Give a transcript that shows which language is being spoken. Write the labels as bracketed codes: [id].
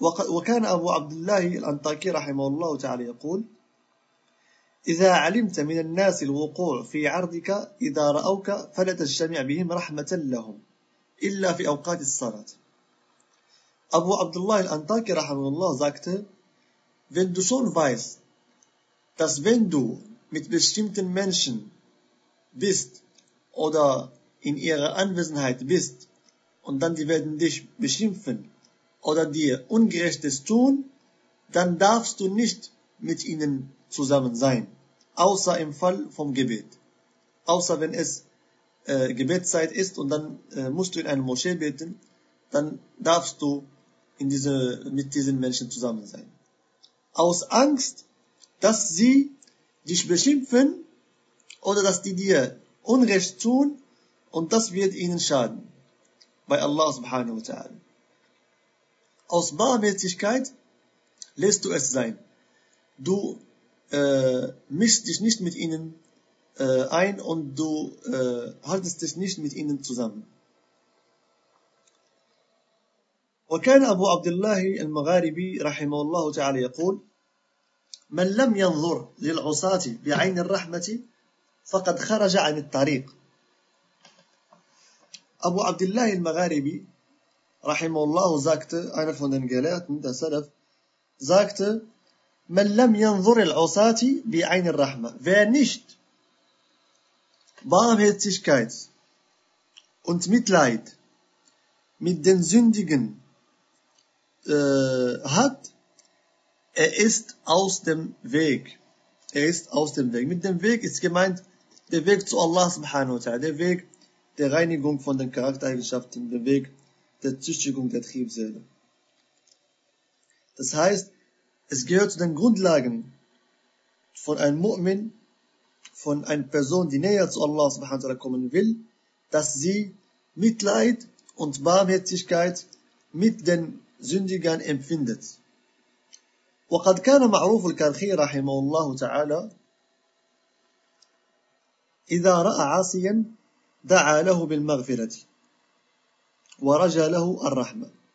[ar] وكان أبو عبد الله الأنطاكي رحمه الله تعالى يقول: إذا علمت من الناس الوقوع في عرضك إذا رأوك فلا تجتمع بهم رحمة لهم إلا في أوقات الصلاة. [de] أبو عبد الله الأنطاكي رحمه الله sagte: Wenn du schon weißt, dass wenn du mit bestimmten Menschen bist oder in ihrer Anwesenheit bist, und dann die werden dich beschimpfen oder dir Ungerechtes tun, dann darfst du nicht mit ihnen zusammen sein, außer im Fall vom Gebet. Außer wenn es Gebetszeit ist und dann musst du in einer Moschee beten, dann darfst du mit diesen Menschen zusammen sein. Aus Angst, dass sie dich beschimpfen oder dass die dir Unrecht tun und das wird ihnen schaden. Bei Allah subhanahu wa ta'ala. Aus Barmherzigkeit lässt du es sein. Du mischst dich nicht mit ihnen ein und du haltest dich nicht mit ihnen zusammen. [ar] وكان أبو عبد الله المغاربي رحمه الله تعالى يقول من لم ينظر للعصاة بعين الرحمة فقد خرج عن الطريق. [de] أبو عبد الله المغاربي رحمه الله sagte, einer von den Gelehrten der Salaf, sagte, [ar] من لم ينظر العصاة بعين الرحمة. [de] Wer nicht Barmherzigkeit und Mitleid mit den Sündigen hat, er ist aus dem Weg. Er ist aus dem Weg. Mit dem Weg ist gemeint, der Weg zu Allah subhanahu wa ta'ala, der Weg der Reinigung von den Charaktereigenschaften, der Weg der Züchtigung der Triebseele. Das heißt, es gehört zu den Grundlagen von einem Mu'min, von einer Person, die näher zu Allah subhanahu wa ta'ala kommen will, dass sie Mitleid und Barmherzigkeit mit den Sündigern empfindet. [ar] وقد كان معروف الكرخي رحمه الله تعالى إذا رأى عاصيا دعا له بالمغفرة ورجى له الرحمة.